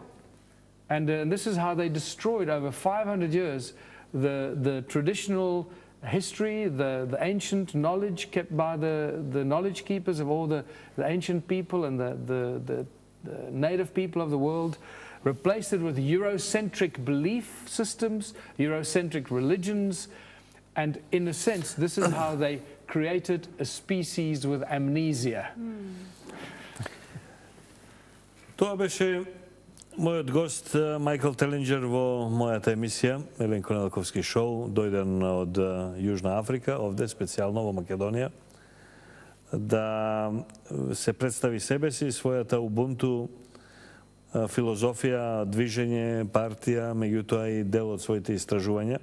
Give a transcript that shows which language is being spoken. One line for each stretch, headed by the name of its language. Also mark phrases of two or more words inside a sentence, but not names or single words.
English: And this is how they destroyed over 500 years the traditional history, the ancient knowledge kept by the knowledge keepers of all the ancient people and the native people of the world, replaced it with Eurocentric belief systems, Eurocentric religions, and in a sense, this is how they created a species with amnesia.
Macedonian: Тоа беше мојот гост Мајкл Телинџер во мојата емисија Milenko Nedelkovski шоу, дојден од Јужна Африка, овде специјално во Македонија, да се представи себе си, својата Ubuntu филозофија, движење, партија, меѓутоа и дел од своите истражувања.